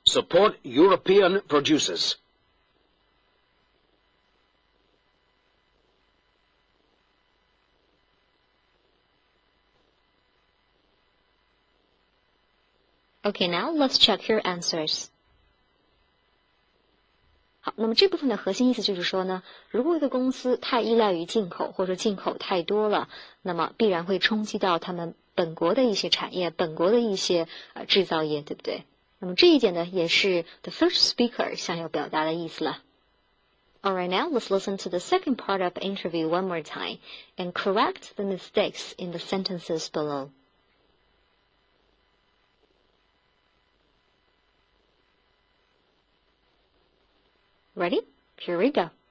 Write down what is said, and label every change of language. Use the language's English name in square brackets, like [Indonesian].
[English] Support European producers. Okay, now let's check your answers. [Chinese] 好，那么这部分的核心意思就是说呢，如果一个公司太依赖于进口，或者进口太多了，那么必然会冲击到他们本国的一些产业，本国的一些制造业，对不对？那么这一点呢，也是 [English] the first speaker [Chinese] 想要表达的意思了。 [English] Alright, now let's listen to the second part of the interview one more time and correct the mistakes in the sentences below. Ready? Here we go.